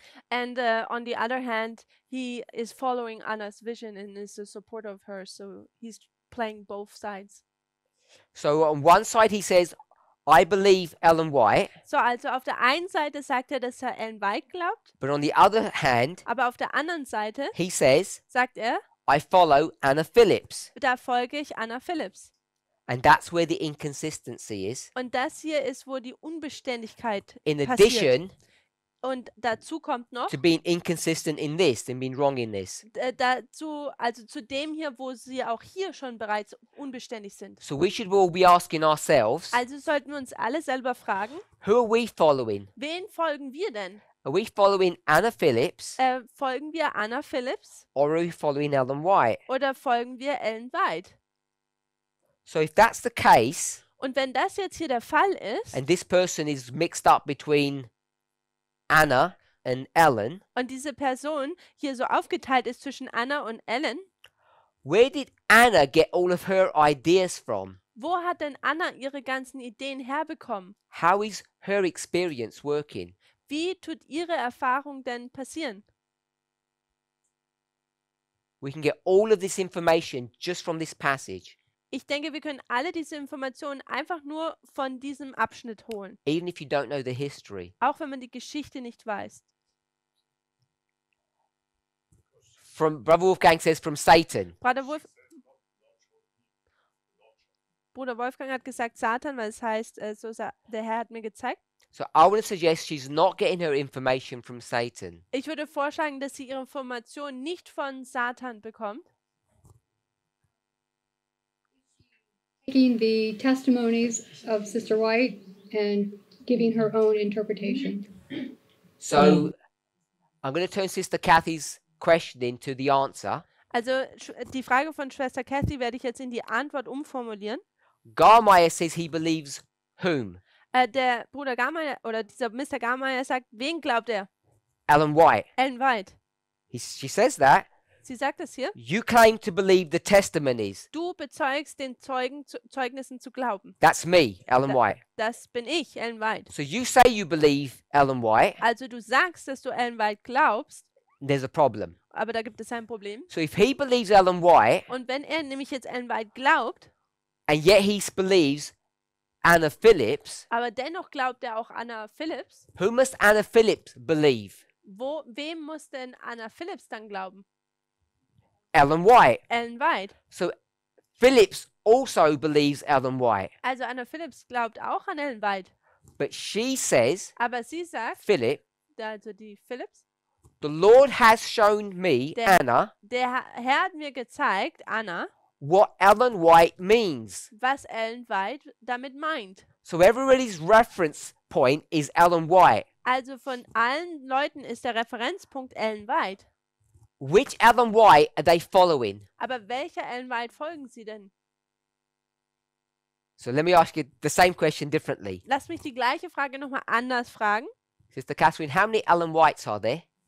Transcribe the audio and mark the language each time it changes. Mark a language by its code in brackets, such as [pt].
[en] And on the other hand, he is following Anna's vision and is a supporter of hers. So he's playing both sides. So on one side he says, I believe Ellen White, [de] So, also auf der einen Seite sagt er, dass er Ellen White glaubt, [en] but on the other hand, [de] aber auf der anderen Seite [en] he says, [de] sagt er, [en] I follow Anna Phillips. [de] da folge ich Anna Phillips. [en] And that's where the inconsistency is. [de] Und das hier ist, wo die Unbeständigkeit [en] In [de] passiert. [en] addition [de] Und dazu kommt noch, [en] to being inconsistent in this and being wrong in this. [de] dazu, also zu dem hier, wo sie auch hier schon bereits unbeständig sind. [en] So we should all be asking ourselves, [de] Also sollten wir uns alle selber fragen, [en] who are we following? [de] wen folgen wir denn? [en] Are we following Anna Phillips [de] Folgen wir Anna Phillips [en] or are we following Ellen White? [de] oder folgen wir Ellen White? [en] So if that's the case, [de] Und wenn das jetzt hier der Fall ist [en] and this person is mixed up between Anna and Ellen, [de] und diese Person hier so aufgeteilt ist zwischen Anna und Ellen, [en] where did Anna get all of her ideas from? [de] wo hat denn Anna ihre ganzen Ideen herbekommen? [en] How is her experience working? [de] Wie tut ihre Erfahrung denn passieren? [en] We can get all of this information just from this passage, [de] Ich denke, wir können alle diese Informationen einfach nur von diesem Abschnitt holen, [en] even if you don't know the history. [de] auch wenn man die Geschichte nicht weiß. [en] From Brother Wolfgang says from Satan. [de] Bruder Wolfgang hat gesagt Satan, weil es heißt, der Herr hat mir gezeigt. [en] So I want to suggest she's not getting her information from Satan. [de] Ich würde vorschlagen, dass sie ihre Informationen nicht von Satan bekommt, [en] taking the testimonies of Sister White and giving her own interpretation. So I'm going to turn Sister Kathy's questioning to the answer. [de] Also die Frage von Schwester Kathy werde ich jetzt in die Antwort umformulieren. [en] Garmeyer says he believes whom? [de] Der Bruder Garmeyer oder dieser Mr. Garmeyer sagt, wen glaubt er? [en] Ellen White. [de] Ellen White. [en] She says that. [de] Sie sagt es hier. [en] You claim to believe the testimonies. [de] Du bezeugst den Zeugnissen zu glauben. [en] That's me, Ellen White. [de] Das bin ich, Ellen White. [en] So you say you believe Ellen White, [de] Also du sagst, dass du Ellen White glaubst, [en] there's a problem. [de] aber da gibt es ein Problem. [en] So if he believes Ellen White, [de] Und wenn er nämlich jetzt Ellen White glaubt, [en] and yet he believes Anna Phillips, [de] aber dennoch glaubt er auch Anna Phillips, [en] who must Anna Phillips believe? [de] wem muss denn Anna Phillips dann glauben? [en] Ellen White. [de] Ellen White. [en] So Phillips also believes Ellen White, [de] Also Anna Phillips glaubt auch an Ellen White. [en] but she says, [de] Aber sie sagt, [en] Philip, [de] also die Phillips, [en] the Lord has shown me, [de] Der- [en] Anna, [de] der Herr hat mir gezeigt, Anna, [en] what Ellen White means. [de] was Ellen White damit meint. [en] So everybody's reference point is Ellen White. [de] Also von allen Leuten ist der Referenzpunkt Ellen White. [en] Which Ellen White are they following? [de] Aber welcher Ellen White folgen sie denn? [en] So let me ask you the same question differently. [de] Lass mich die gleiche Frage nochmal anders fragen. [en] Sister Catherine, how many Ellen Whites are there?